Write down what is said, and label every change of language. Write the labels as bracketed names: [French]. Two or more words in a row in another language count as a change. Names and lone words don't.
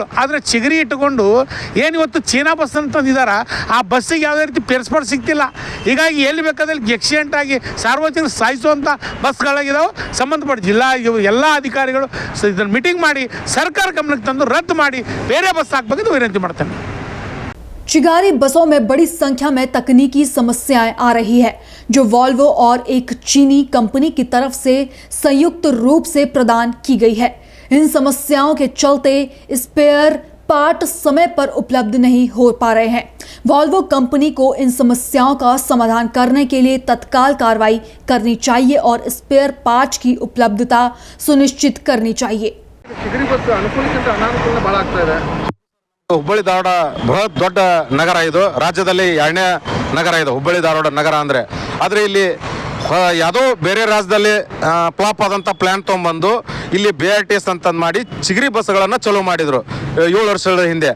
[Kannada] ಆದರೆ ಚಿಗರಿ ಇಟ್ಟುಕೊಂಡು ಏನಿವತ್ತು ಚೈನಾ ಬಸ್ ಅಂತಂದಿದ್ದಾರೆ, ಆ ಬಸ್ಸಿಗೆ ಯಾವುದೇ ರೀತಿ ಪೇರ್ಸ್ಪಾಟ್ ಸಿಗ್ತಿಲ್ಲ. ಹೀಗಾಗಿ ಎಲ್ಲಿ ಬೇಕಾದಲ್ಲಿ ಆಕ್ಸಿಡೆಂಟ್ ಆಗಿ ಸಾರ್ವಜನಿಕರು ಸಾಯಿಸುವಂಥ ಬಸ್ಗಳಾಗಿದ್ದಾವೆ. ಸಂಬಂಧಪಟ್ಟ ಜಿಲ್ಲಾ ಎಲ್ಲ ಅಧಿಕಾರಿಗಳು ಇದನ್ನು ಮೀಟಿಂಗ್ ಮಾಡಿ ಸರ್ಕಾರ ಗಮನಕ್ಕೆ ತಂದು ರದ್ದು ಮಾಡಿ ಬೇರೆ ಬಸ್ ಹಾಕಬೇಕಂತ ವಿನಂತಿ ಮಾಡ್ತೇನೆ. [Hindi] चिगारी बसों में बड़ी संख्या में तकनीकी समस्याएं आ रही है, जो वॉल्वो और एक चीनी कंपनी की तरफ से संयुक्त रूप से प्रदान की गई है। इन समस्याओं के चलते स्पेयर पार्ट समय पर उपलब्ध नहीं हो पा रहे हैं। वॉल्वो कंपनी को इन समस्याओं का समाधान करने के लिए तत्काल कार्रवाई करनी चाहिए और स्पेयर पार्ट की उपलब्धता सुनिश्चित करनी चाहिए। [Kannada] ಹುಬ್ಬಳ್ಳಿ ಧಾರವಾಡ ಬೃಹತ್ ದೊಡ್ಡ ನಗರ, ಇದು ರಾಜ್ಯದಲ್ಲಿ 2ನೇ ನಗರ ಇದು ಹುಬ್ಬಳ್ಳಿ ಧಾರವಾಡ ನಗರ ಅಂದರೆ. ಆದರೆ ಇಲ್ಲಿ ಯಾವುದೋ ಬೇರೆ ರಾಜ್ಯದಲ್ಲಿ ಫ್ಲಾಪ್ ಆದಂಥ ಪ್ಲ್ಯಾನ್ ತೊಗೊಂಬಂದು ಇಲ್ಲಿ BRTS ಅಂತಂದು ಮಾಡಿ ಚಿಗರಿ ಬಸ್ಗಳನ್ನು ಚಲೋ ಮಾಡಿದರು 7 ವರ್ಷಗಳ ಹಿಂದೆ.